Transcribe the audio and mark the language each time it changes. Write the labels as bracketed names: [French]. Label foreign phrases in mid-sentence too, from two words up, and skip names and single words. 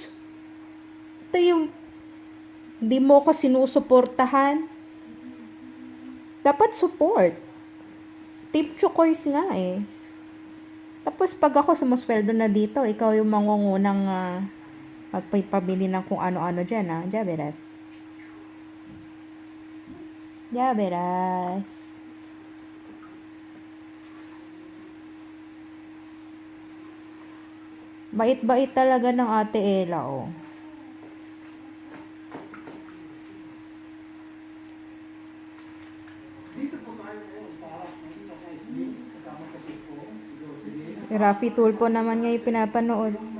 [Filipino] Ito yung hindi mo ko sinusuportahan. Dapat support. Team XuQuois nga eh. Tapos pag ako sumusweldo na dito, ikaw yung mangungunang magpapabili ng kung ano-ano dyan, ha? [Spanish] Ya verás. Ya verás. [Filipino] Bait-bait talaga ng Ate Ella, oh. Raffy Tulpo naman ngayon pinapanood.